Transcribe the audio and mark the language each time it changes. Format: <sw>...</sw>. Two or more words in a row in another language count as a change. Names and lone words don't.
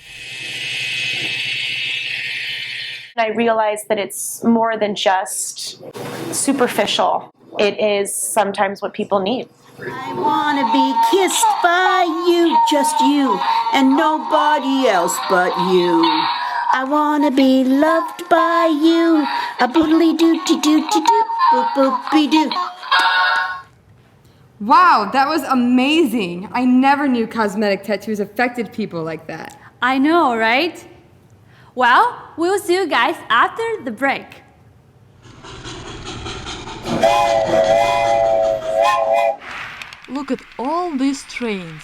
<en>I realized that it's more than just superficial. It is sometimes what people need. I want to be kissed by you, just you, and nobody else but you. I want to be loved by you, a boodly doo-doo doo-doo-doo, boop-boop-be-doo. Wow, that was amazing. I never knew cosmetic tattoos affected people like that. I know, right? Well, we'll see you guys after the break. Look at all these trains.</en>